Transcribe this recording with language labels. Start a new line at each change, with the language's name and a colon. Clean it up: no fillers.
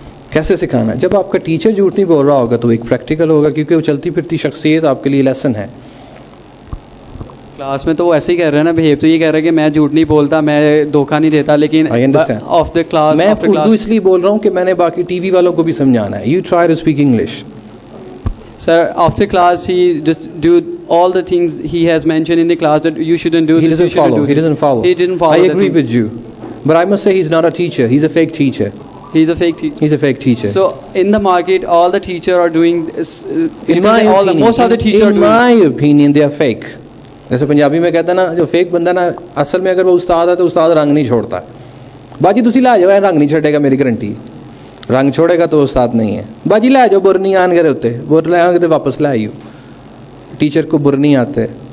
Urdu: کیسے سکھانا ہے؟ جب آپ کا ٹیچر جھوٹ نہیں بول رہا ہوگا تو ایک پریکٹیکل ہوگا, کیونکہ وہ چلتی پھرتی شخصیت آپ کے لیے لیسن ہے. کلاس میں تو وہ ایسے ہی کر رہے ہیں نا, بہیو تو یہ کہہ رہے ہیں کہ میں جھوٹ نہیں بولتا, میں دھوکہ نہیں دیتا, لیکن آف دا کلاس میں اردو اس لیے بول رہا ہوں کہ میں نے باقی ٹی وی والوں کو بھی سمجھانا ہے.
English: You try to speak English. Sir after class he just do all the things he has mentioned in the class that you shouldn't do. He doesn't follow. He didn't follow. I agree with you, but I must say he's not a teacher. He's a fake teacher. He's a fake teacher. He's a fake teacher. So in the market, all the teachers are doing. Most of the teachers are doing. In my opinion, they are fake.
Urdu: جیسے پنجابی میں کہتے ہیں نا, جو fake بندہ نا, اصل میں اگر وہ استاد ہے تو استاد رنگ نہیں چھوڑتا ہے.
Punjabi: باجی تسی لے جاؤ, رنگ نہیں چھڑے گا, میری گارنٹی. رنگ چھوڑے گا تو استاد نہیں ہے. باجی لے جاؤ, بر نہیں آن گئے ہوتے, بر لے آن گے تو واپس لے آئیو.
Urdu: ٹیچر کو بر نہیں آتے.